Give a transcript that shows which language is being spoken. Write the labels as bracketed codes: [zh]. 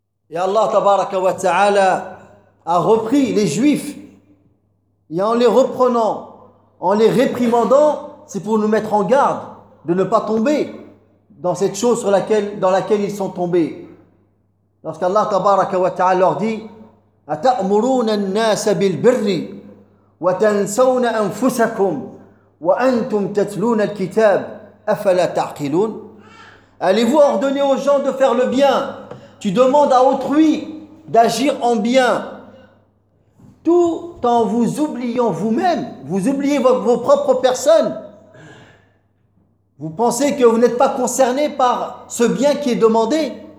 [fr] Et Allah tabaraka wa ta'ala a repris les juifs et en les reprenant, en les réprimandant, c'est pour nous mettre en garde de ne pas tomber dans cette chose sur laquelle, dans laquelle ils sont tombés. Lorsqu'Allah tabaraka wa ta'ala leur dit [ar] أَتَأْمُرُونَ النَّاسَ بِالْبِرِّ وَتَنْسَوْنَ أَنْفُسَكُمْ وَأَنْتُمْ تَتْلُونَ الْكِتَابَ أَفَلَا تَعْقِلُونَ. [fr] Allez-vous ordonner aux gens de faire le bien? Tu demandes à autrui d'agir en bien. tout en vous oubliant vous-même, vous oubliez vos propres personnes. Vous pensez que vous n'êtes pas concerné par ce bien qui est demandé.